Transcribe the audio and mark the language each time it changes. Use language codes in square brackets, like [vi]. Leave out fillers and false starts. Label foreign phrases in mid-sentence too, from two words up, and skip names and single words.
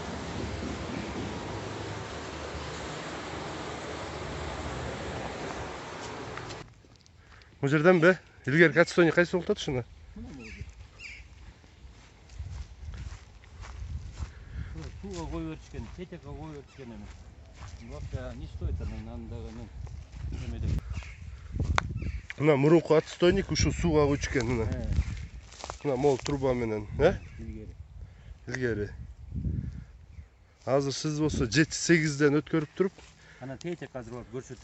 [ky] Бул жерден бе? Илгерки отстойник кайсы болуп атат ушунда? Сууга коюп беришкен, тетекке коюп беришкен эмес. [ru] Вообще не стоит [ky] анан эмеде. Мына мурунку отстойник ушу сууга куйчу экен мына. Мына мол труба менен, илгери. Азыр сиз болсо 7-8ден өткөрүп туруп, Анан тетек азыр барып көрсөтөм.